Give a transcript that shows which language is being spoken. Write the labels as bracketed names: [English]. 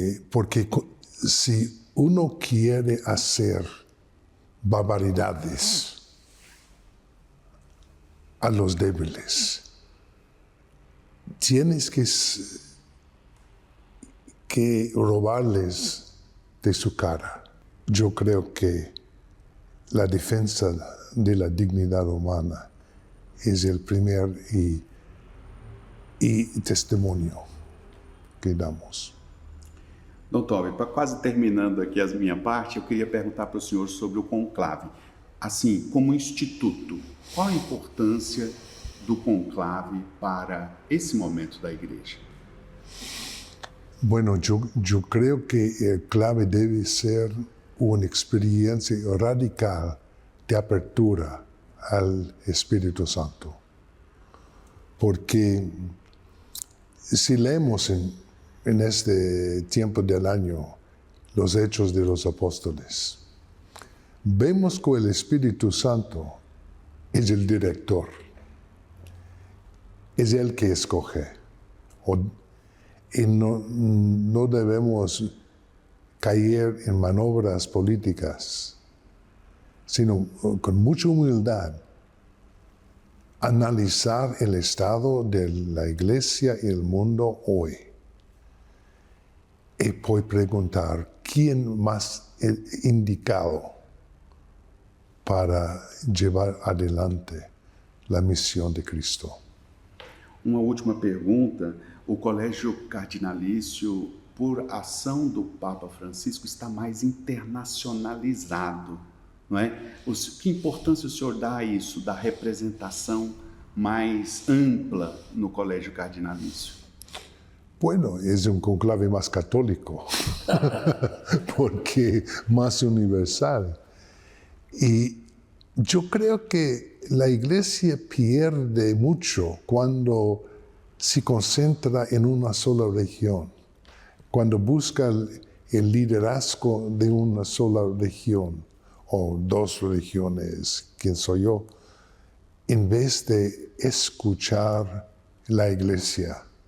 [Spanish] Porque si uno quiere hacer barbaridades a los débiles, tienes que robarles de su cara. Yo creo que la defensa de la dignidad humana es el primer y testemunho que damos. [Portuguese] Dom Tobin, para quase terminando aqui a minha parte, eu queria perguntar para o senhor sobre o conclave. Assim, como instituto, qual a importância do conclave para esse momento da igreja? [Spanish] Bueno, yo creo que el clave debe ser una experiencia radical de apertura al Espíritu Santo. Porque si leemos en este tiempo del año los Hechos de los Apóstoles, vemos que el Espíritu Santo es el director, es el que escoge. Y no debemos caer en maniobras políticas, sino con mucha humildad analizar el estado de la Iglesia y el mundo hoy. Y puede preguntar quién más es indicado para llevar adelante la misión de Cristo. [Portuguese] Uma última pergunta. O Colégio Cardinalício, por ação do Papa Francisco, está mais internacionalizado, não é? Que importância o senhor dá a isso, da representação mais ampla no Colégio Cardinalício? [Spanish] Bueno, es un conclave más católico, porque más universal. Y yo creo que la Iglesia pierde mucho cuando se concentra en una sola región, cuando busca el liderazgo de una sola región o dos regiones, quién soy yo, en vez de escuchar la Iglesia.